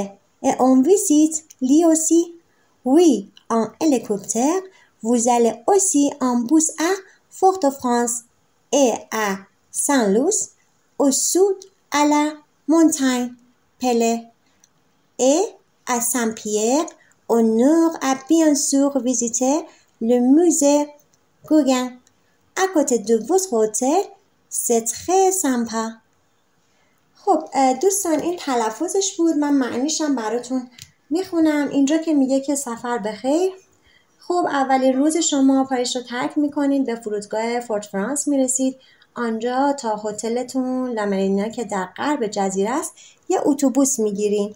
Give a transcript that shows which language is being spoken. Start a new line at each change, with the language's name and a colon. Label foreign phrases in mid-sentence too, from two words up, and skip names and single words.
French: Et on visite Lille aussi. Oui, en hélicoptère, vous allez aussi en bus à Fort-de-France et à Saint-Louis, au sud à la montagne Pelée, et à Saint-Pierre, au nord à bien sûr visiter le musée Gauguin. À côté de votre hôtel, c'est très sympa.
Persian: خب دوستان این تلفظش بود، من معنیشم براتون میخونم. اینجا که میگه که سفر بخیر، خب اولین روز شما پاریس رو ترک میکنید، به فرودگاه فورت فرانس میرسید. آنجا تا هتلتون لامرینا که در غرب جزیره است یه اتوبوس میگیرین.